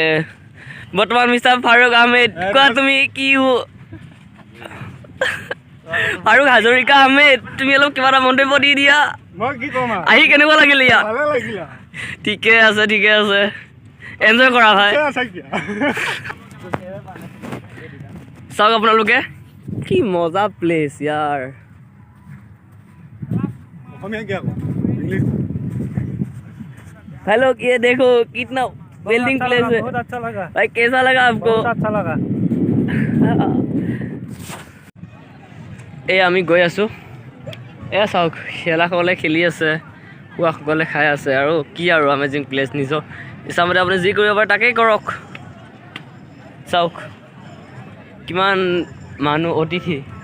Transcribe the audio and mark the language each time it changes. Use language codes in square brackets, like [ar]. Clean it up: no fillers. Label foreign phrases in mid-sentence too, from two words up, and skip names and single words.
[as] বৰ্তমান মিষ্টাৰ ফাৰুক আহমেদ, কোৱা তুমি কি ফাৰুক হাজৰিকা আহমেদ, তুমি অলপ কিবা এটা মন্তব্য দি দিয়া। মই কি ক'ম, আহি কেনেকুৱা লাগিলে ইয়াত? ভালে লাগিলে। ঠিকে আছে, ঠিকে আছে, এনজয় কৰা ভাই। চাওক আপোনালোকে কি মজা প্লেচ ইয়াৰ। [hi] हेलो ये देखो कितना [en] building place [hi] है, बहुत अच्छा लगा भाई कैसा लगा आपको? बहुत अच्छा लगा। [as] এই আমি গৈ আছোঁ, এয়া চাওক খেলাসকলে খেলি আছে, খোৱাসকলে খাই আছে, আৰু কি আৰু [en] amazing place. [as] নিজৰ ইচ্ছামতে আপুনি যি কৰিব পাৰে তাকেই কৰক। চাওক কিমান মানুহ, অতিথি।